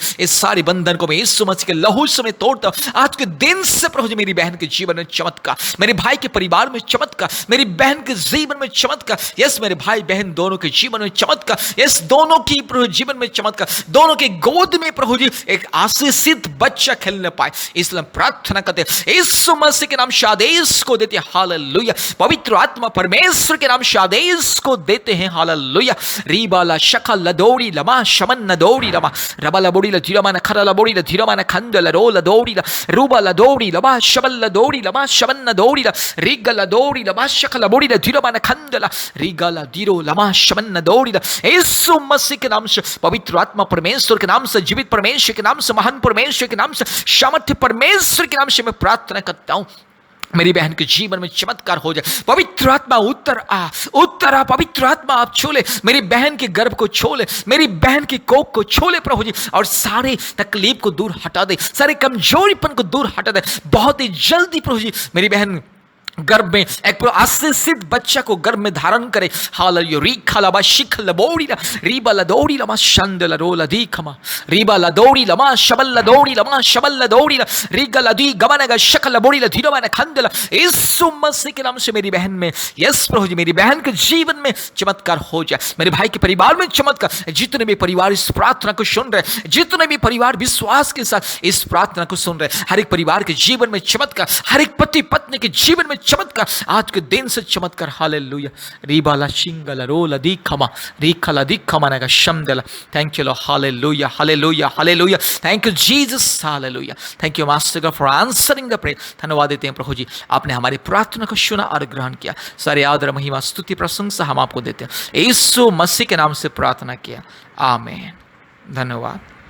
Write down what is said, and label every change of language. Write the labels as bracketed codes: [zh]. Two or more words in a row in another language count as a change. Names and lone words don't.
[hi] इस सारे बंधन को मैं यीशु मसीह के लहू से मैं तोड़ता हूं। आज के दिन से प्रभु जी मेरी बहन के जीवन में चमत्कार, मेरे भाई के परिवार में चमत्कार, मेरी बहन के जीवन में चमत्कार, यस मेरे भाई बहन दोनों के जीवन में चमत्कार, यस दोनों की प्रभु जीवन में चमत्कार, दोनों के गोद में प्रभु जी एक आशीषित बच्चा खेलने पाए, इसलिए प्रार्थना करते हैं यीशु मसीह के नाम से आदेश को देते हैं। हालेलुया। पवित्र आत्मा परमेश्वर के नाम से आदेश को देते हैं। हालेलुया। रीबाला शकल लदोड़ी लमा शमन नदोड़ी लमा रबा लबोड़ी ल धीरमा न खरा लबोड़ी ल धीरमा न खंदल रो लदोड़ी ल रूबा लदोड़ी लमा शबल लदोड़ी लमा शमन नदोड़ी ल रीगा लदोड़ी लमा शकल लबोड़ी ल धीरमा न खंदल रीगा ल धीरो लमा शमन नदोड़ी ल। यीशु मसीह के नाम से, पवित्र आत्मा परमेश्वर के नाम से, जीवित परमेश्वर के नाम से, महान परमेश्वर के नाम से, सामर्थ्य परमेश्वर के नाम से मैं प्रार्थना करता हूं मेरी बहन के जीवन में चमत्कार हो जाए। पवित्र आत्मा उत्तर आ, पवित्र आत्मा आप छोले, मेरी बहन के गर्भ को छोले, मेरी बहन की कोख को छोले प्रभु जी, और सारे तकलीफ को दूर हटा दे, सारे कमजोरीपन को दूर हटा दे। बहुत ही जल्दी प्रभु जी मेरी बहन गर्भ में एक आशीषित बच्चा को गर्भ में धारण करे। हालेलुया। रीखा लबा शिख लबोड़ी ला रीबा लदोड़ी लमा शंद लरो लदी खमा रीबा लदोड़ी लमा शबल लदोड़ी लमा शबल लदोड़ी ला रीगा लदी गमनगा शक लबोड़ी ला धीरो मैंने खंद ला। यीशु मसीह के नाम से मेरी बहन में, यस प्रभु जी मेरी बहन के जीवन में चमत्कार हो जाए, मेरे भाई के परिवार में चमत्कार। जितने भी परिवार इस प्रार्थना को सुन रहे, जितने भी परिवार विश्वास के साथ इस प्रार्थना को सुन रहे, हर एक परिवार के जीवन में चमत्कार, हर एक पति पत्नी के जीवन में चमत्कार, आज के दिन से चमत्कार। हालेलुया। रीबाला शिंगला रोला दीखमा रीखला दीखमा नगा शमदला। [en] Thank you Lord. [hi] हालेलुया हालेलुया हालेलुया। [en] Thank you Jesus. Hallelujah. Thank you Master God for answering the prayer. [hi] धन्यवाद देते हैं प्रभु जी, आपने हमारी प्रार्थना को सुना और ग्रहण किया। सारे आदर महिमा स्तुति प्रशंसा हम आपको देते हैं। यीशु मसीह के नाम से प्रार्थना किया, आमीन। धन्यवाद।